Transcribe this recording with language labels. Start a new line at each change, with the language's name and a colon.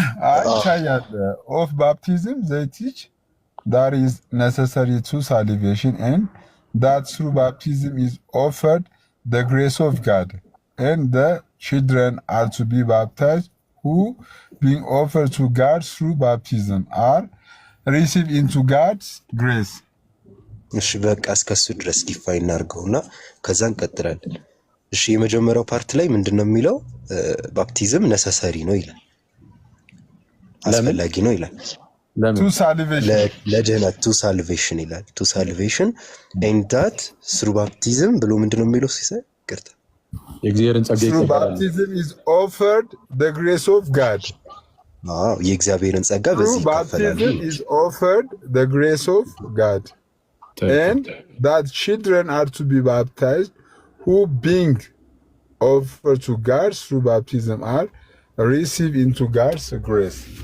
Amharic: አይታያል።
English: ኦፍ ባፕቲዝም they teach that is necessary to salvation and that through baptism is offered the grace of God and the children are to be baptized who being offered to God through baptism are received into God's grace.
Amharic: እሺ በቃ እስከሱ ድረስ ዲፋይን እናድርገውና ከዛ እንቀጥላለን። እሺ የመጀመሪያው ፓርት ላይ ምንድነው የሚለው? ባፕቲዝም ነሰሰሪ ነው ይላል፣ አስፈላጊ ነው ይላል።
English: to salvation
Amharic: ለድህነት
English: to salvation
Amharic: ይላል።
English: to salvation and that through baptism
Amharic: ብሎ ምንድነው የሚለው ሲሰጥ ይቅርታ የእግዚአብሔርን ጸጋ
English: through baptism is offered the grace of God.
Amharic: የእግዚአብሔርን ጸጋ በዚህ ይከፈላል።
English: baptism is offered the grace of God and that children are to be baptized who being offered to God through baptism are received into God's grace.